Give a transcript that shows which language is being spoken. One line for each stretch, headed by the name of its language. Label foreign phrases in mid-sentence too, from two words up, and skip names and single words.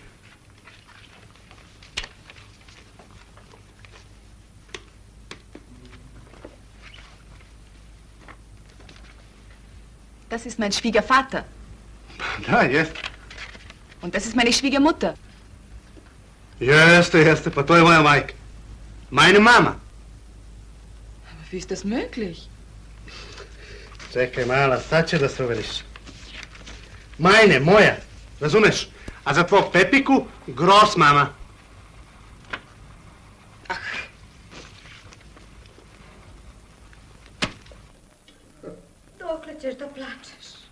German: Das ist mein Schwiegervater.
Serbian: Da, jest.
German: Und das ist meine Schwiegermutter.
Serbian: Jeste, pa to je moja majka.
German: Meine Mama. Aber wie ist das möglich?
Serbian: Čekaj mala, sad će da se uveriš. Majne, moja, razumeš? A za tvog Pepiku,
German: gros mama.
Serbian: Dokle ćeš da plačeš?